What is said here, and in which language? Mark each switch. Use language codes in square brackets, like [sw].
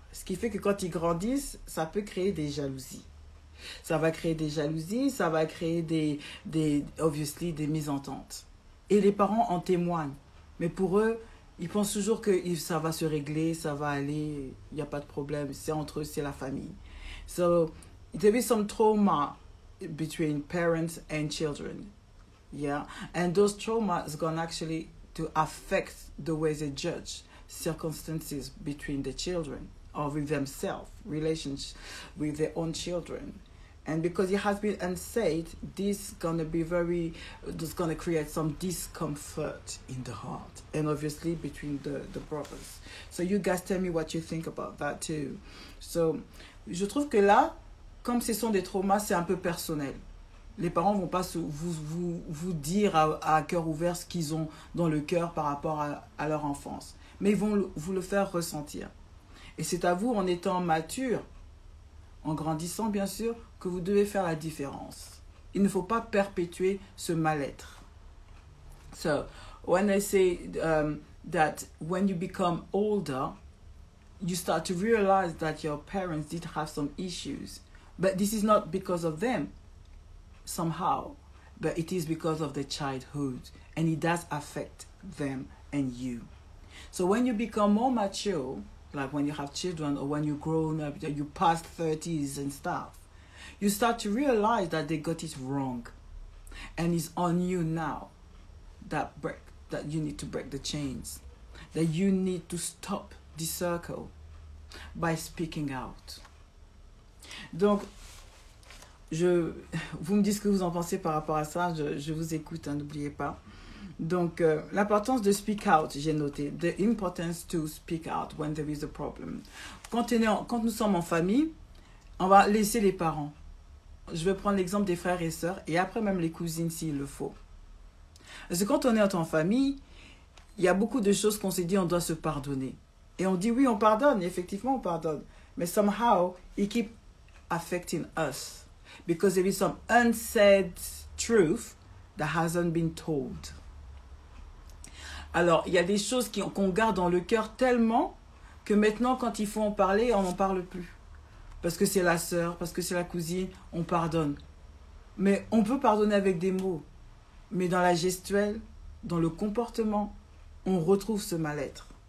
[fr] Ce qui fait que quand ils grandissent, ça peut créer des jalousies. Ça va créer des jalousies, ça va créer [en] obviously, [fr] des mésententes. Et les parents en témoignent. Mais pour eux, ils pensent toujours que ça va se régler, ça va aller, il n'y a pas de problème, c'est entre eux, c'est la famille. [en] So, there is some trauma between parents and children. Yeah. And those traumas is going actually to affect the way they judge circumstances between the children or with themselves, relations with their own children. And because it has been unsaid, this is going to create some discomfort in the heart. And obviously between the brothers. So you guys tell me what you think about that too. [fr] So, je trouve que là, comme ce sont des traumas, c'est un peu personnel. Les parents ne vont pas vous dire à cœur ouvert ce qu'ils ont dans le cœur par rapport à leur enfance. Mais ils vont vous le faire ressentir. Et c'est à vous, en étant mature, en grandissant bien sûr, que vous devez faire la différence. Il ne faut pas perpétuer ce mal-être. [en] So, when I say that when you become older, you start to realize that your parents did have some issues. But this is not because of them, somehow, but it is because of the childhood, and it does affect them and you. So when you become more mature, like when you have children or when you grown up, you past 30s and stuff, you start to realize that they got it wrong, and it's on you now that you need to break the chains, that you need to stop the circle by speaking out. [fr] Donc, vous me dites ce que vous en pensez par rapport à ça. Je vous écoute, hein, n'oubliez pas. Donc, l'importance de [en] speak out, [fr] j'ai noté. [en] The importance to speak out when there is a problem. [fr] Quand nous sommes en famille, on va laisser les parents. Je vais prendre l'exemple des frères et sœurs et après même les cousines s'il le faut. Parce que quand on est en famille, il y a beaucoup de choses qu'on s'est dit on doit se pardonner. Et on dit oui, on pardonne, et effectivement on pardonne. Mais [en] somehow, it keep affecting us. Because there is some unsaid truth that hasn't been told. [fr] Alors, il y a des choses qu'on garde dans le cœur tellement que maintenant, quand il faut en parler, on n'en parle plus. Parce que c'est la sœur, parce que c'est la cousine, on pardonne. Mais on peut pardonner avec des mots. Mais dans la gestuelle, dans le comportement, on retrouve ce mal-être.